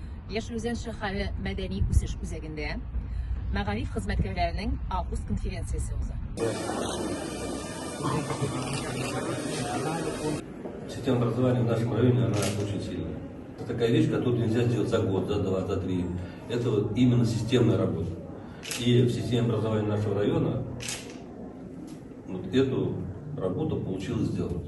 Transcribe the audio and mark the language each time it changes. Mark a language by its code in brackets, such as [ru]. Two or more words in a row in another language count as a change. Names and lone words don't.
[tt] Яшь Үзән шәһәре мәдәни үсеш үзәгендә мәгариф хезмәткәрләренең август конференциясе уза. [ru] Система образования в нашем районе, она очень сильная. Это такая вещь, которую нельзя сделать за год, за два, за три. Это вот именно системная работа. И в системе образования нашего района вот эту работу получилось сделать.